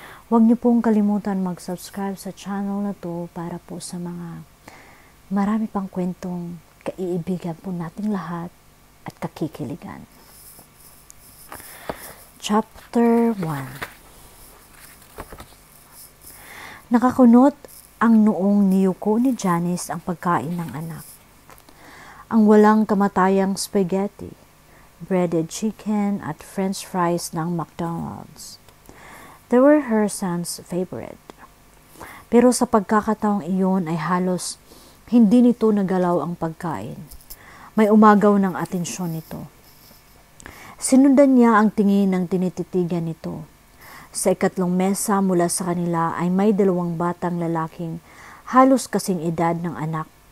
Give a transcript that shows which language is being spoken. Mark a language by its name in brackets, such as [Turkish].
[Filipino] Huwag niyo pong kalimutan mag-subscribe sa channel na to para po sa mga marami pang kwentong kaiibigan po nating lahat at kakikiligan. Chapter 1. Nakakunot ang noong niyuko ni Janice ang pagkain ng anak. Ang walang kamatayang spaghetti, breaded chicken at french fries ng McDonald's. [English] They were her son's favorite. [Filipino] Pero sa pagkakataong iyon ay halos hindi nito nagalaw ang pagkain. May umagaw ng atensyon nito. Sinundan niya ang tingin ng tinititigan nito. Sa ikatlong mesa mula sa kanila ay may dalawang batang lalaking halos kasing edad ng anak.